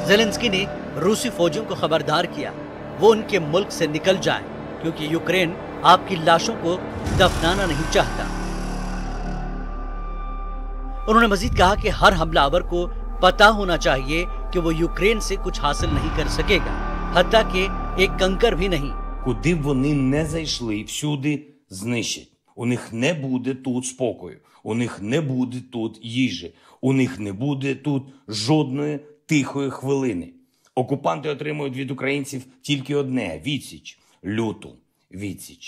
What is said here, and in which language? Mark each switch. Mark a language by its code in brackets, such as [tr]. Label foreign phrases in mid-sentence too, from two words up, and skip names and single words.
[ur] زیلینسکی نے روسی فوجیوں کو خبردار کیا وہ ان کے ملک سے نکل جائیں کیونکہ یوکرین آپ کی لاشوں کو دفنانا نہیں چاہتا. انہوں نے مزید کہا کہ ہر حملہ آور کو پتہ ہونا چاہیے کہ وہ یوکرین سے کچھ حاصل نہیں کر سکے گا، حتیٰ کہ ایک کنکر بھی نہیں. [uk] Куди б вони не зайшли, всюди знищать. У них не буде тут спокою, у них не буде тут їжі, у них не буде тут жодної тихої хвилини. Окупанти отримують від українців тільки одне – відсіч, люту відсіч.